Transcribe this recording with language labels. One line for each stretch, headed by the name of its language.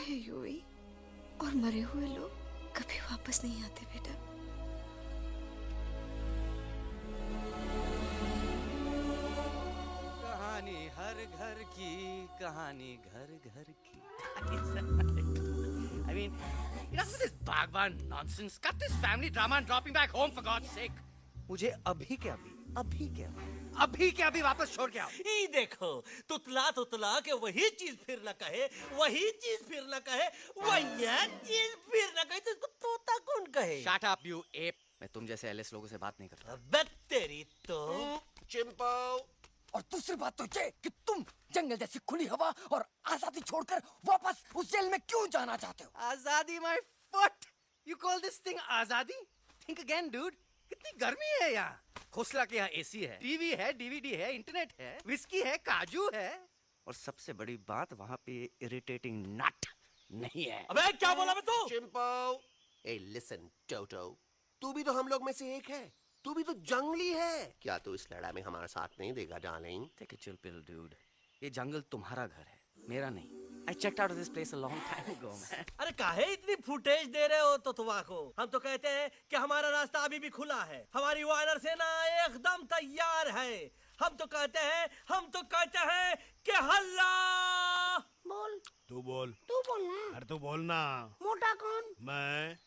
Hindi: हैं यूवी और मरे हुए लोग कभी वापस नहीं आते बेटा। कहानी हर घर की
English: कहानी घर घर की I mean, enough of this Bhagwan nonsense. Cut this family drama and drop me back home for God's sake.
Hindi: मुझे अभी के अभी वापस छोड़ के आओ। ई देखो तुतला के वही चीज फिर न कहे वही चीज फिर न कहे वही चीज फिर न कहे तो इसको तोता कौन कहे?
English: Shut up, you ape.
Hindi: मैं तुम जैसे एलिस लोगों से बात नहीं करता। अबे तेरी तो चिंपो और दूसरी बात तो ये कि तुम जंगल जैसी खुली हवा और आजादी छोड़कर वापस उस जेल में क्यों जाना चाहते हो?
English: आजादी my foot. You call this thing आजादी? Think again, dude.
Hindi: कितनी गर्मी है यहाँ। खोसला के यहाँ एसी है, टीवी है, डीवीडी है, इंटरनेट है, विस्की है, काजू है, और सबसे बड़ी बात वहाँ पे इरिटेटिंग नट नहीं है। अबे क्या बोला मैं तू? चिंपो। ए लिसन टोटो, तू भी तो हम लोग में से एक है। तू भी तो जंगली है। क्या तू इस लड़ाई में हमारा साथ नहीं देगा darling?
English: Take a chill pill, dude.
Hindi: ये जंगल तुम्हारा घर है, मेरा नहीं।
English: I checked out of this place a long time ago, man.
Hindi: अरे काहे इतनी फुटेज दे रहे हो तो तुवा को? हम तो कहते हैं कि हमारा रास्ता अभी भी खुला है। हमारी वानर सेना एकदम तैयार है। हम तो कहते हैं कि हल्ला। बोल। तू बोल बोलना। अरे तू बोलना। मोटा कौन? मैं।